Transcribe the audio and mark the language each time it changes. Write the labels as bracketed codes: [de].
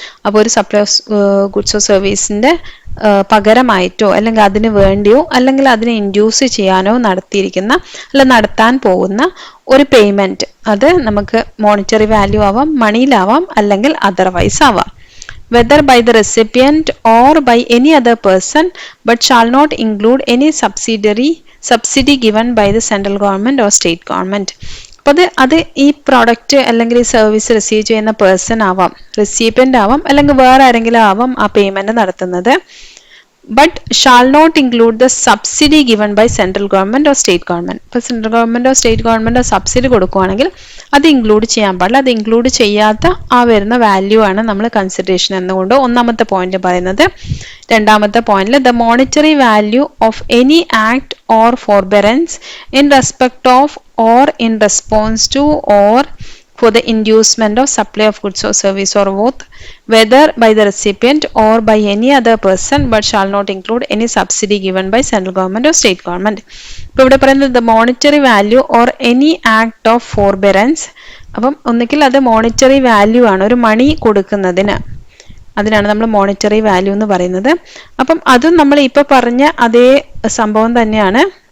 [ml] അപ്പോൾ ഒരു supply of goods or സർവീസിന്റെ പകരമായിട്ടോ അല്ലെങ്കിൽ അതിന് വേണ്ടിയോ അല്ലെങ്കിൽ അതിനെ ഇൻഡ്യൂസ് ചെയ്യാനോ നടത്തിയിരിക്കുന്ന അല്ല നടത്താൻ പോകുന്ന ഒരു പേയ്മെന്റ്, അത് നമുക്ക് മോണിറ്ററി വാല്യൂ ആവാം, മണിയിലാവാം അല്ലെങ്കിൽ അതർവൈസ് ആവാം. [en] whether by the recipient or by any other person, but shall not include any subsidy given by the central government or state government. [ml] അപ്പോൾ അത് ഈ പ്രോഡക്റ്റ് അല്ലെങ്കിൽ ഈ സർവീസ് റിസീവ് ചെയ്യുന്ന പേഴ്സൺ ആവാം, റെസിപ്പിയന്റ് ആവാം, അല്ലെങ്കിൽ വേറെ ആരെങ്കിലും ആവാം ആ പേയ്മെന്റ് നടത്തുന്നത്. [en] But shall not include the subsidy given by central government or state government. [ml] ഇപ്പോൾ സെൻട്രൽ ഗവൺമെന്റോ സ്റ്റേറ്റ് ഗവൺമെന്റോ സബ്സിഡി കൊടുക്കുകയാണെങ്കിൽ അത് ഇൻക്ലൂഡ് ചെയ്യാൻ പാടില്ല. അത് ഇൻക്ലൂഡ് ചെയ്യാത്ത ആ വരുന്ന വാല്യൂ ആണ് നമ്മൾ കൺസിഡറേഷൻ എന്നുകൊണ്ട് ഒന്നാമത്തെ പോയിന്റ് പറയുന്നത്. രണ്ടാമത്തെ പോയിന്റിൽ [en] The monetary value of any act or forbearance in respect of or in response to or for the inducement of supply of goods or service or both, whether by the recipient or by any other person, but shall not include any subsidy given by central government or state government. [ml] ഇപ്പോൾ ഇവിടെ പറയുന്നത് [en] the monetary value or any act of forbearance. [ml] അപ്പം ഒന്നുകിൽ അത് monetary value ആണ്, ഒരു മണി കൊടുക്കുന്നതിന്, അതിനാണ് നമ്മൾ മോണിറ്ററി വാല്യൂ എന്ന് പറയുന്നത്. അപ്പം അതും നമ്മൾ ഇപ്പോൾ പറഞ്ഞ അതേ സംഭവം തന്നെയാണ്.